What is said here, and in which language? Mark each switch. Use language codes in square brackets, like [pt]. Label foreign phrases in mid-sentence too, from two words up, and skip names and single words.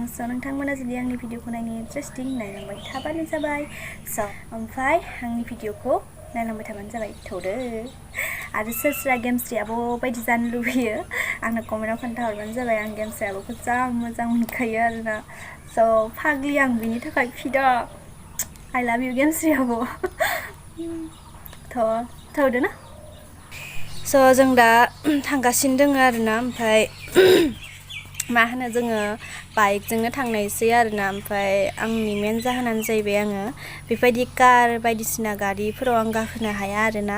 [brx] नोंथांमोना जुदि आंनि भिडिअखौ नायनो इन्टारेस्टिं नायलांबाय थाबानो जाबाय। ओमफ्राय आंनि भिडिअखौ नायलांबाय थाबानो जाबाय थौदो। आरो सोर गेमस्रि आब' बायदि जानो लुबैयो आंनो कमेन्टआव खोन्थाहरबानो जाबाय। आं गेमस्रि आब'खौ जा मोजां मोनखायो आरोना। फाग्लि आं बिनि थाखाय फिदा। [en] I love you [brx] गेमस्रि आब'। थौदो ना। जों दा थांगासिनो दङ आरोना। ओमफ्राय मा होनो, जोङो बाइकजोंनो थांनायसै आरोना। ओमफ्राय आंनि मेन जाहोनानो जाहैबाय आङो बेबायदि कार बायदिसिना गारिफोराव आं गाखोनो हाया आरोना।